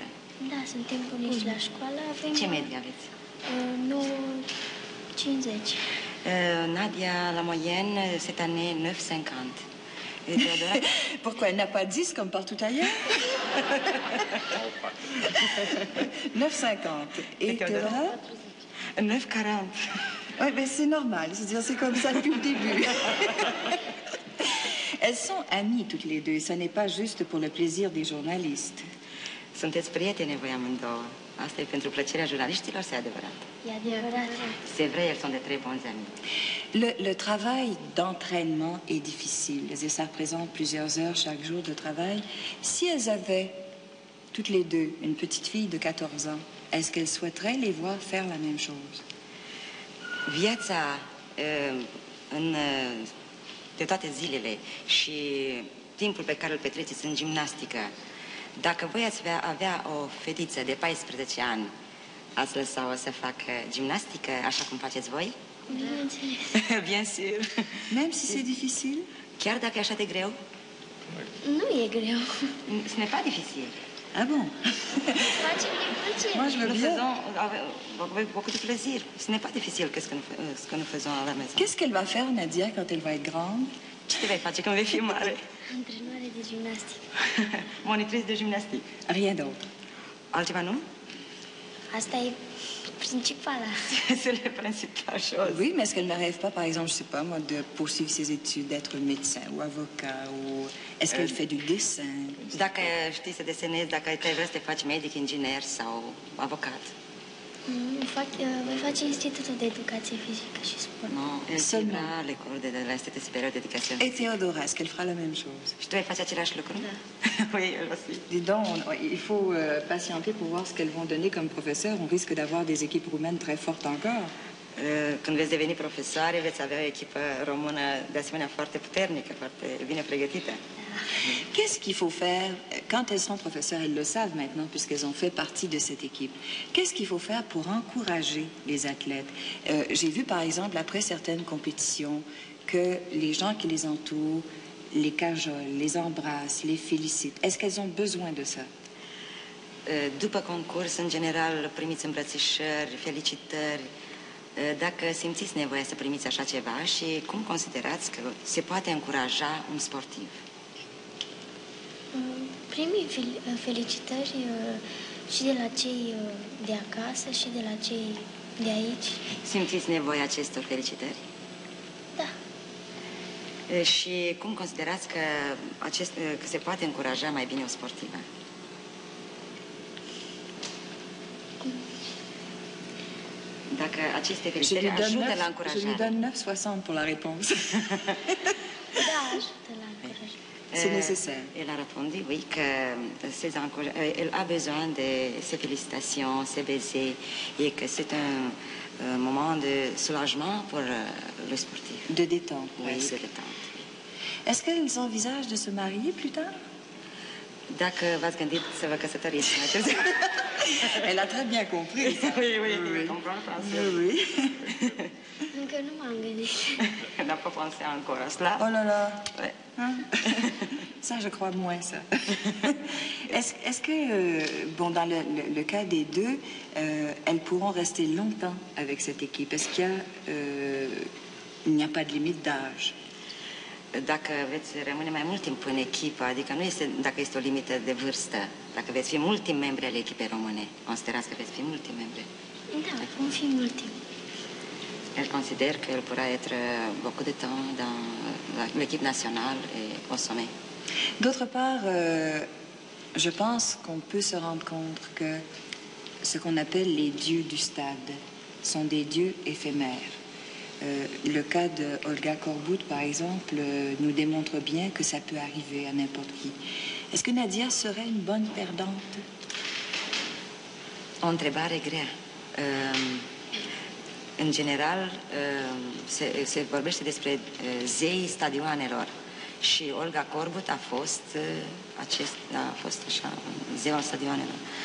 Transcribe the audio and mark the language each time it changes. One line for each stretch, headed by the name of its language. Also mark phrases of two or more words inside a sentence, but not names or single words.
Romanian: Da, suntem buni la școală. Avem Ce medie aveți? 9,50.
French: Nadia, la moyenne, cette année, 9,50. Et Théodora? Pourquoi? Elle n'a pas 10 comme partout ailleurs? 9,50. Et Théodora? 9,40. Oui, mais c'est normal. C'est-à-dire, c'est comme ça depuis le début. Elles sont amies toutes les deux. Ce n'est pas juste pour le plaisir des journalistes.
Romanian: Sunteți prietene voi amândouă. Asta e pentru plăcerea jurnaliștilor, c'est adevărat. E adevărat.
French: C'est vrai, elles sont de très bons amis. Le travail d'entraînement est difficile. Et ça représente plusieurs heures chaque jour de travail. Si elles avaient, toutes les deux, une petite fille de 14 ans, est-ce qu'elles souhaiteraient les voir faire la même chose?
Romanian: Viața de toate zilele și timpul pe care îl petreceți în gimnastică, dacă voi ați avea o fetiță de 14 ani, ați lăsa-o să facă gimnastică așa cum faceți voi? Bineînțeles.
French: Bien sûr. Même si c'est difficile?
Romanian: Chiar dacă e așa de greu? Nu e greu.
French: Ce n'est pas difficile. Ah bon?
Romanian: Facem din plăcere.
French: Moi, je veux bien. Avec beaucoup de plaisir. Ce n'est pas difficile ce que nous faisons à la maison. Qu'est-ce qu'elle va faire, Nadia, quand elle va être grande?
Romanian: Ce te vei face când vei fi mare? Antrenoare de gimnastică.
French: Monitrice de gimnastique. Rien d'autre.
Romanian: Altceva nu? Asta e principala.
French: C'est la principale chose. Oui, mais est-ce qu'elle ne rêve pas, par exemple, je ne sais pas moi, de poursuivre ses études, d'être médecin ou avocat, ou est-ce qu'elle fait du dessin?
Romanian: Dacă știi să desenezi, dacă te vrei să te faci medic, inginer sau avocat. Voi face Institutul de Educație Fizică și Sport.
French: Non, elle suivra l'école de l'Institut supérieur d'éducation. Et Théodora, est-ce qu'elle fera la même chose?
Romanian: Și tu vei face același lucru? Da.
French: Oui, elle aussi. Dis donc, il faut patienter pour voir ce qu'elles vont donner comme professeurs. On risque d'avoir des équipes roumaines très fortes encore.
Romanian: Când veți deveni profesoare, veți avea o echipă română de asemenea foarte puternică, foarte bine pregătită.
French: Qu'est-ce qu'il faut faire quand elles sont professeurs? Elles le savent maintenant puisqu'elles ont fait partie de cette équipe. Qu'est-ce qu'il faut faire pour encourager les athlètes? J'ai vu par exemple après certaines compétitions que les gens qui les entourent les cajolent, les embrassent, les félicitent. Est-ce qu'elles ont besoin de ça?
Romanian: După concurs, în general, primiți îmbrățișări, felicitări. Dacă simțiți nevoia să primiți așa ceva și cum considerați că se poate încuraja un sportiv? Primii felicitări și de la cei de acasă și de la cei de aici. Simțiți nevoia acestor felicitări? Da. Și cum considerați că se poate încuraja mai bine o sportivă? Dacă aceste felicitări ajută la încurajare.
French: Je lui donne 9,60 pour la réponse.
Romanian: Da, ajută la încurajare.
French: C'est nécessaire. Elle a répondu, oui, qu'elle a besoin de ces félicitations, ces baisers, et que c'est un moment de soulagement pour le sportif. De détente. Oui, de détente. Est-ce qu'elles envisagent de se marier plus tard?
Romanian: Dacă v-ați gândit să vă căsătoriți mai târziu.
French: Elle a très bien compris. Oui, oui, oui. Comprends français. Oui.
Romanian: Încă nu m-am gândit.
French: N'a pas pensé encore à cela. Oh là là. Ouais. Hein? Ça, je crois moins, ça. Est-ce que, bon, dans le cas des deux, elles pourront rester longtemps avec cette équipe? Est-ce qu'il y a, il n'y a pas de limite d'âge? Dacă veți rămâne mai mult timp în echipă, adică nu este dacă este o limită de vârstă, dacă veți fi mult timp membri ale echipei române, considerați că veți fi mult timp membri? Da, vom fi mult timp. Elle considère qu'elle pourra être beaucoup de temps dans l'équipe nationale et au sommet. D'autre part, je pense qu'on peut se rendre compte que ce qu'on appelle les dieux du stade sont des dieux éphémères. Le cas de Olga Korbut, par exemple, nous démontre bien que ça peut arriver à n'importe qui. Est-ce que Nadia serait une bonne perdante?
Romanian: O întrebare grea. În general, se vorbește despre zeii stadioanelor și Olga Korbut a fost așa, zeul stadioanelor.